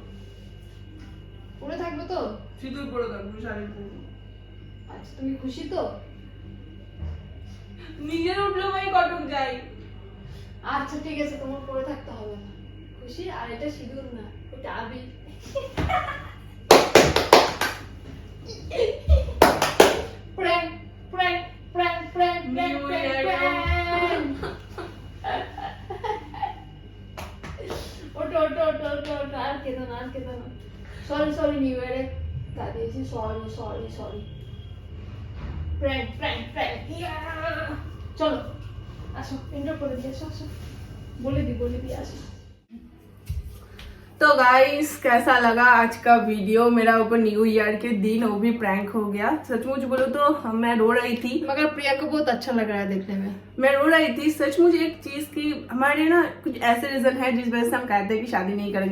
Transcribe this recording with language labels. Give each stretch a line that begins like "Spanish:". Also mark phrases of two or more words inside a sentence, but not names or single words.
Bangla: পরে থাকবে তো? সিঁদুর পরে থাকবো, শাড়ি পরবো। আচ্ছা, তুমি খুশি তো? নিজের উঠলো ভাই কটক যাই। আচ্ছা ঠিক আছে, তোমার পরে থাকতে হবে না। খুশি? আর এটা সিঁদুর না, এটা আবির।
English: Prank, prank, prank, prank, prank, New prank, year. prank.
Bangla: ওঠো, ওঠো, ওঠো, ওঠো, ওঠো, আর কেঁদো না, আর কেঁদো না।
English: Sorry, sorry, New Year
Bangla: এ কাঁদিয়েছি,
English: sorry, sorry, sorry. Prank, prank, prank. Yeah!
Bangla: চলো, আসো, intro করে দিই, আসো, আসো। বলে দি, আসো।
Hindi: तो गाइस कैसा लगा आज का वीडियो? मेरा ऊपर
English: New Year
Hindi: के दिन वो भी प्रैंक हो गया। सचमुच बोलो तो मैं रो रही थी, मगर प्रिया को बहुत अच्छा लग रहा है देखने में। मैं रो रही थी सचमुच एक चीज की। हमारे ना कुछ ऐसे रीजन है जिस वजह से हम कहते हैं कि शादी नहीं करेंगे।